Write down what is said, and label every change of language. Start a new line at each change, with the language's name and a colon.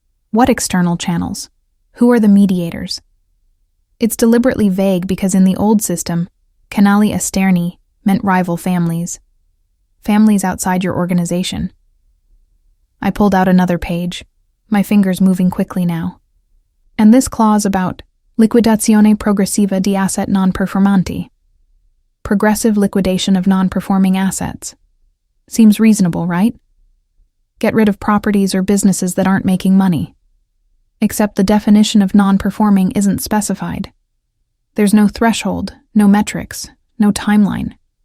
English: What external channels? Who are the mediators? It's deliberately vague because in the old system,
Italian: canali esterni
English: meant rival families. Families outside your organization. I pulled out another page, my fingers moving quickly now. And this clause about
Italian: Liquidazione progressiva di asset non performanti.
English: Progressive liquidation of non-performing assets. Seems reasonable, right? Get rid of properties or businesses that aren't making money. Except the definition of non-performing isn't specified. There's no threshold, no metrics, no timeline.